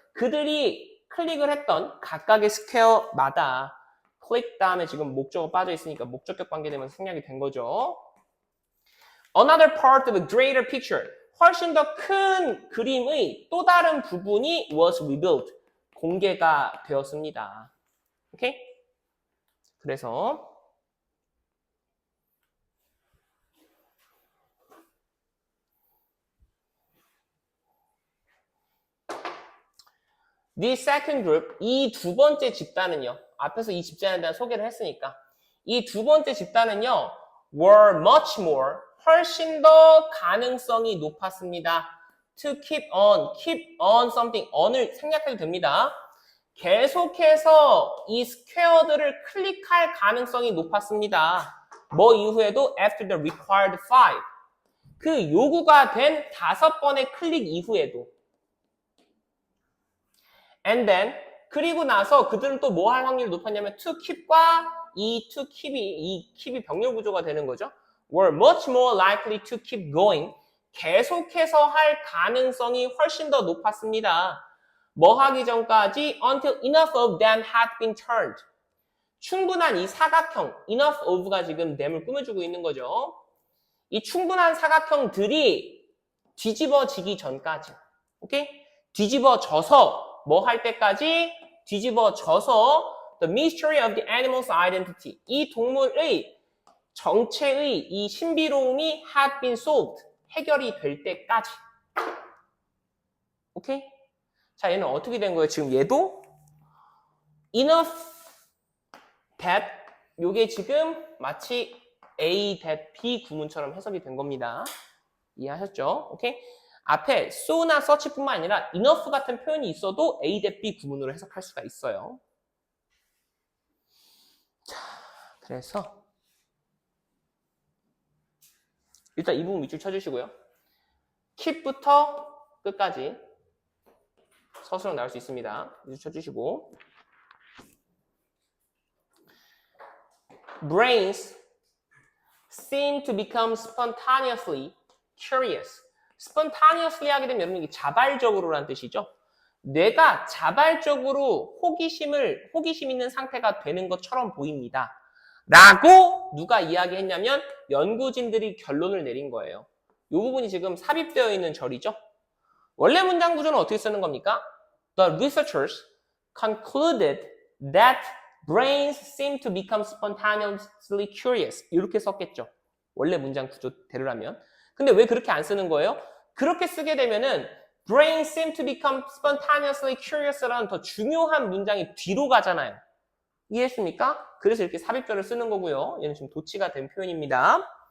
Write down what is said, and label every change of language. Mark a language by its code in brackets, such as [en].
[ko] 그들이 클릭을 했던 각각의 스퀘어마다 클릭 다음에 지금 목적어 빠져 있으니까 목적격 관계되면서 생략이 된 거죠. [en] Another part of a greater picture. [ko] 훨씬 더 큰 그림의 또 다른 부분이 [en] was revealed. [ko] 공개가 되었습니다. 오케이? 그래서 [en] The second group, [ko] 이 두 번째 집단은요. 앞에서 이 집단에 대한 소개를 했으니까 이 두 번째 집단은요. [en] were much more, [ko] 훨씬 더 가능성이 높았습니다. [en] To keep on something, on을 [ko] 생략해도 됩니다. 계속해서 이 스퀘어들을 클릭할 가능성이 높았습니다. 뭐 이후에도 [en] after the required 5. [ko] 그 요구가 된 5번의 클릭 이후에도. [en] And then [ko] 그리고 나서 그들은 또 뭐 할 확률이 높았냐면 to keep과 이 to keep이 병렬 구조가 되는 거죠. [en] were much more likely to keep going. [ko] 계속해서 할 가능성이 훨씬 더 높았습니다. 뭐 하기 전까지 [en] until enough of them had been turned. [ko] 충분한 이 사각형, enough of가 지금 댐을 꾸며주고 있는 거죠. 이 충분한 사각형들이 뒤집어지기 전까지. 오케이? 뒤집어져서 뭐 할 때까지? 뒤집어져서 [en] the mystery of the animal's identity. [ko] 이 동물의 정체의 이 신비로움이 [en] had been solved. [ko] 해결이 될 때까지. 오케이? 자, 얘는 어떻게 된 거예요? 지금 얘도 enough that 요게 지금 마치 A that B 구문처럼 해석이 된 겁니다. 이해하셨죠? 오케이? 앞에 so나 such뿐만 아니라 enough 같은 표현이 있어도 A 대 B 구문으로 해석할 수가 있어요. 자, 그래서 일단 이 부분 밑줄 쳐주시고요. keep부터 끝까지 서술형 나올 수 있습니다. 밑줄 쳐주시고 [en] brains seem to become spontaneously curious. [ko] spontaneously 하게 되면 여러분 이게 자발적으로라는 뜻이죠. 뇌가 자발적으로 호기심 있는 상태가 되는 것처럼 보입니다. 라고 누가 이야기했냐면 연구진들이 결론을 내린 거예요. 이 부분이 지금 삽입되어 있는 절이죠. 원래 문장 구조는 어떻게 쓰는 겁니까? [en] The researchers concluded that brains seem to become spontaneously curious. [ko] 이렇게 썼겠죠. 원래 문장 구조대로라면. 근데 왜 그렇게 안 쓰는 거예요? 그렇게 쓰게 되면은 [en] brains seem to become spontaneously curious [ko] 라는 더 중요한 문장이 뒤로 가잖아요. 이해했습니까? 그래서 이렇게 삽입절을 쓰는 거고요. 얘는 지금 도치가 된 표현입니다.